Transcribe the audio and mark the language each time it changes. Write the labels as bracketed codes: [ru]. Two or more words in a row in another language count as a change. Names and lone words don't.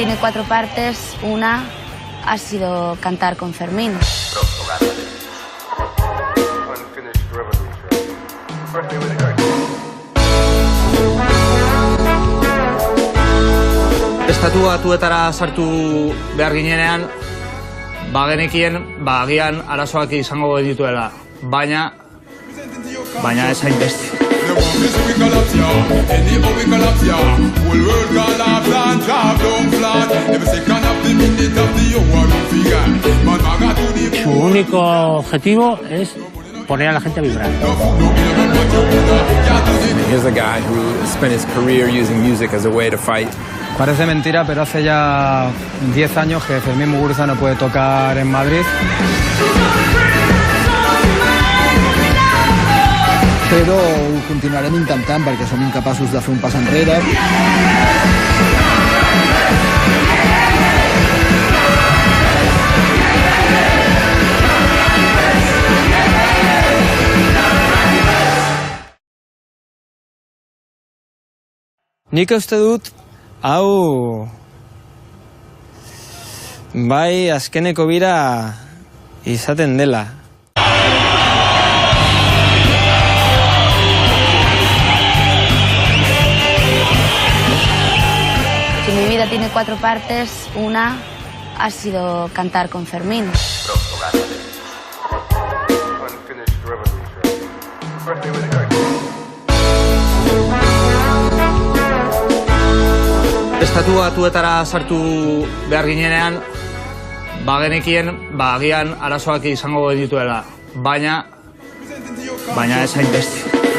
[es] 4 partes. Una ha sido cantar con Fermín. [eu] Estatu Batuetara sartu behar ginenean, bagenekien, agian arazoak izango dituela, baina ez hainbeste. [es] Su único objetivo es poner a la gente a vibrar. [en] Here's a guy who spent his career using music as a way to fight. [es] Parece mentira, pero hace ya 10 años que Fermín Muguruza no puede tocar en Madrid. [ca] Però ho continuarem intentant perquè som incapaços de fer un pas enrere. [eu] Nik uste dut, hau bai azkeneko bira izaten dela. [es] Si mi vida tiene 4 partes, una ha sido cantar con Fermín. [eu] Estatu Batuetara sartu behar ginenean, bagenekien, agian arazoak izango dituela, baina ez hainbeste.